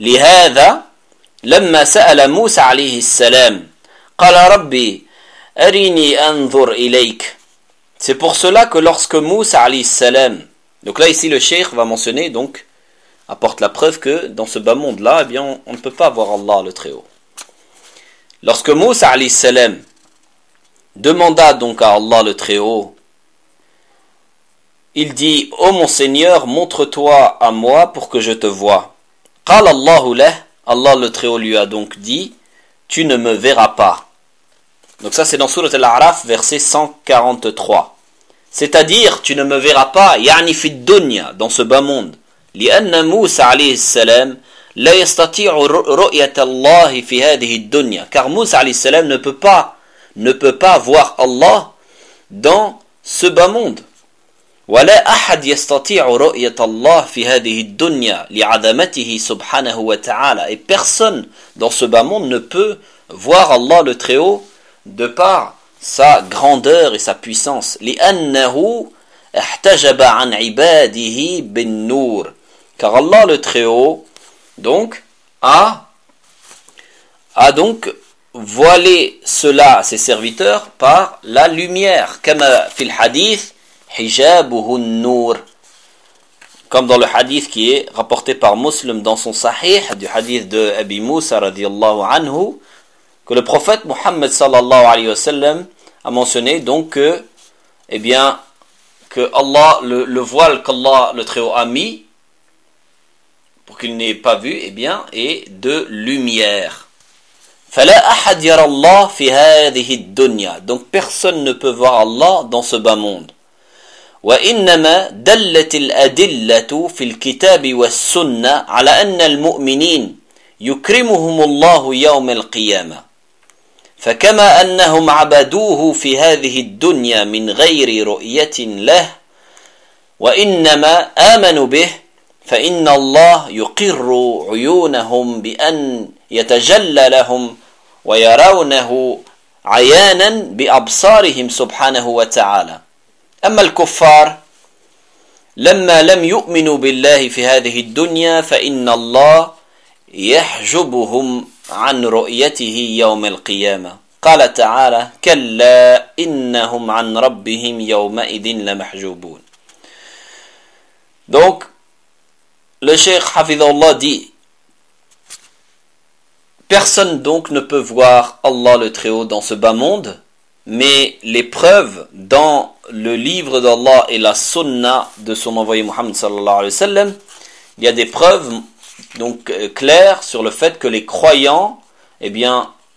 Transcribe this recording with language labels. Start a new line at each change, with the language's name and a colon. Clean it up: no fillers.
Arabic: لهذا لما سأل موسى عليه السلام قال ربي أريني أنظر إليك.
French: C'est pour cela que lorsque Moussa alayhi salam, donc là ici le Cheikh va mentionner, donc apporte la preuve que dans ce bas monde là, eh bien on ne peut pas voir Allah le Très-Haut. Lorsque Moussa alayhi salam demanda donc à Allah le Très-Haut, il dit: ô mon Seigneur, montre-toi à moi pour que je te voie.
Arabic: قال الله له,
French: Allah le Très-Haut lui a donc dit: tu ne me verras pas. Donc ça c'est dans Sourate Al-A'raf, verset 143. C'est-à-dire, tu ne me verras pas,
Arabic: yani fi dunya,
French: dans ce bas monde.
Arabic: لأن موسى عليه السلام لا يستطيع رؤية الله في هذه الدنيا.
French: Car موسى عليه السلام ne peut pas voir Allah dans ce bas monde.
Arabic: ولا أحد يستطيع رؤية الله في هذه الدنيا لعظمته سبحانه وتعالى.
French: Et personne dans ce bas monde ne peut voir Allah le Très-Haut de par sa grandeur et sa puissance.
Arabic: لأنه احتجب عن عباده بالنور.
French: Car Allah le Très-Haut donc a donc voilé cela, ses serviteurs, par la lumière. Comme dans le hadith,
Arabic: حجابه النور.
French: Comme dans le hadith qui est rapporté par Muslim dans son Sahih, du hadith de Abi Musa radiallahu anhu, que le prophète Muhammad sallallahu alayhi wa sallam a mentionné donc que, eh bien, que Allah, le voile qu'Allah le Très-Haut a mis, pour qu'il n'ait pas vu, eh bien, est de lumière.
Arabic: فلا أحد يرى الله في هذه الدنيا.
French: Donc personne ne peut voir Allah dans ce bas monde.
Arabic: وإنما دلت الأدلة في الكتاب والسنة على أن المؤمنين يكرمهم الله يوم القيامة. فكما أنهم عبدوه في هذه الدنيا من غير رؤية له وإنما آمنوا به فإن الله يقر عيونهم بأن يتجلى لهم ويرونه عيانا بأبصارهم سبحانه وتعالى. أما الكفار لما لم يؤمنوا بالله في هذه الدنيا فإن الله يحجبهم عن رؤيته يوم القيامة. قال تعالى كلا إنهم عن ربهم يومئذ لمحجوبون.
French: Donc le cheikh Hafidhullah dit personne donc ne peut voir Allah le Très-Haut dans ce bas monde, mais les preuves dans le livre d'Allah et la sunna de son envoyé Muhammad sallallahu alayhi wa sallam, il y a des preuves donc claires sur le fait que les croyants, eh bien,